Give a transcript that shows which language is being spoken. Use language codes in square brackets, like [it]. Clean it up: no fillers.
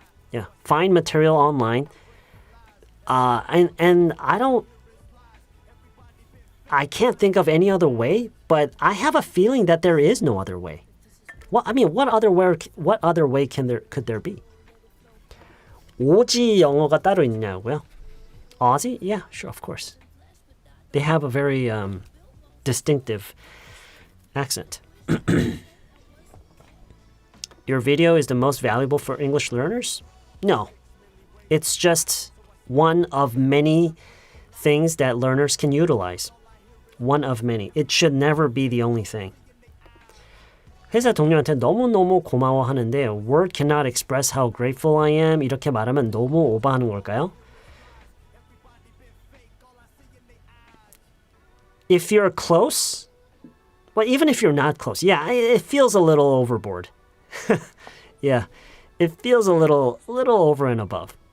[en] Yeah, find material online. And I can't think of any other way, but I have a feeling that there is no other way. Well, I mean, what other way could there be? [ko] 오지 영어가 따로 있냐고요? [en] Aussie? Yeah, sure, of course. They have a very distinctive accent. Your video is the most valuable for English learners? No. It's just one of many things that learners can utilize. one of many. It should never be the only thing. [ko] 회사 동료한테 너무너무 고마워하는데 [en] word cannot express how grateful I am [ko] 이렇게 말하면 너무 오버하는 걸까요? [en] If you're close, well, even if you're not close, yeah, it feels a little overboard. Yeah, it feels a little over and above.